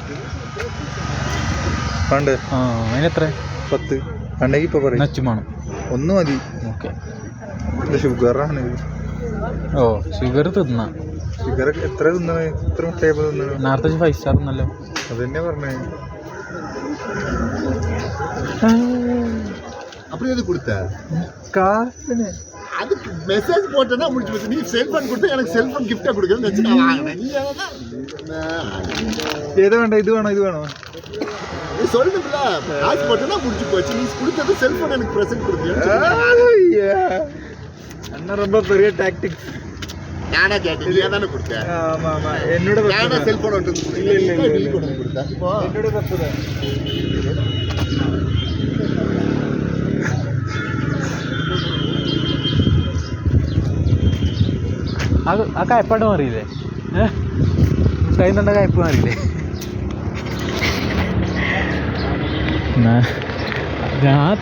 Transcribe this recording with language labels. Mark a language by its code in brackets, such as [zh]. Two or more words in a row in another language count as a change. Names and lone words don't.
[ml] പണ്ട് ആ അതിനെത്ര? 10 പണ്ടെങ്കിൽ ഇപ്പൊ പറയും നച്ചുമാണം ഒന്ന് മതി. ഓക്കെ. ഷുഗറാണ്. ഓ ഷുഗർ തിന്നാ. ഷുഗർ എത്ര തിന്നണേ? എത്ര മുട്ടയപ്പോ തിന്നണേ? നേരത്തെ 5 സ്റ്റാർ തിന്നല്ലോ. അതെന്നെ പറഞ്ഞേ. [ta] அப்படி எது கொடுத்த? காசுன்னு அதுக்கு மெசேஜ் போட்டேன்னா முடிச்சு போச்சு. நீ செல்போன் கொடுத்து எனக்கு செல்போன் கிஃப்டா கொடுக்கணும்னு வச்சு நான் வாங்கினேன். நீ [ml] ഏത് വേണ്ട? ഇത് വേണോ ഇത് വേണോ? [ta] நீ சொல்லணும்ல, காசு போட்டேன்னா முடிச்சு போச்சு. நீ கொடுத்தது செல்போன் எனக்கு ப்ரெசென்ட் கொடுக்கணும். அண்ணா ரொம்ப பெரிய டாக்டிக்ஸ். நானே கேட்டேன், நீ தானே கொடுத்த? ஆமா ஆமா என்னோட நானே செல்போன் வந்து இல்ல இல்ல இல்ல டீல் பண்ணி கொடுத்தேன். இப்போ என்னோட தப்பு தான். [ml] ആ കയപ്പാട് മാറിയില്ലേ? കഴിയുന്നുണ്ട കയപ്പ് മാറിയില്ലേ? ഞാൻ അത്ര